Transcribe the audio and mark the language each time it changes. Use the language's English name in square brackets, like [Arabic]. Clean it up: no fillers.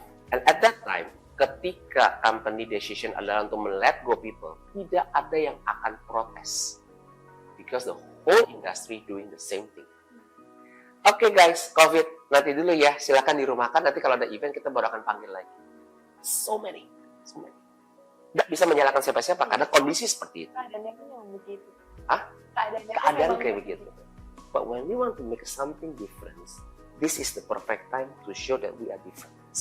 [English] And at that time [Indonesian] ketika [English] company decision [Indonesian] adalah untuk [English] let go people, [Indonesian] tidak ada yang akan protes. [English] Because the whole industry doing the same thing. [Indonesian] Oke guys, COVID nanti dulu ya, silakan dirumahkan. Nanti kalau ada event kita baru akan panggil lagi. [English] So many. [Indonesian] Nggak bisa menyalahkan siapa-siapa karena kondisi seperti itu. Keadaannya kan yang begitu. Keadaan kayak begitu. [English] But when we want to make something different, this is the perfect time to show that we are different.